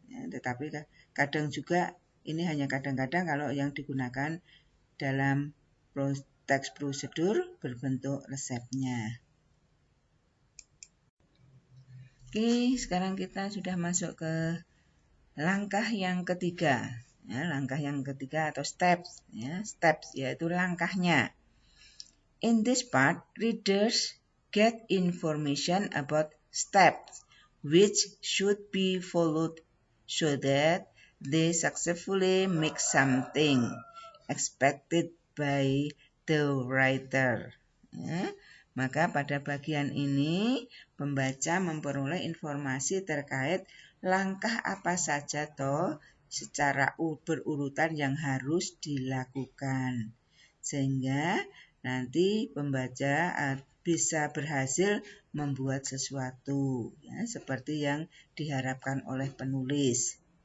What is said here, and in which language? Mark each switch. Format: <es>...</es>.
<id>Ya, tetapi kadang juga ini hanya kadang-kadang kalau yang digunakan dalam teks prosedur berbentuk resepnya. Oke, sekarang kita sudah masuk ke langkah yang ketiga. Ya, langkah yang ketiga atau steps, ya, steps yaitu langkahnya.</id> <en>In this part, readers get information about steps which should be followed so that they successfully make something expected by the writer.</en> <id>Ya, maka pada bagian ini pembaca memperoleh informasi terkait langkah apa saja toh secara berurutan yang harus dilakukan, sehingga nanti pembaca bisa berhasil membuat sesuatu, ya, seperti yang diharapkan oleh penulis.</id>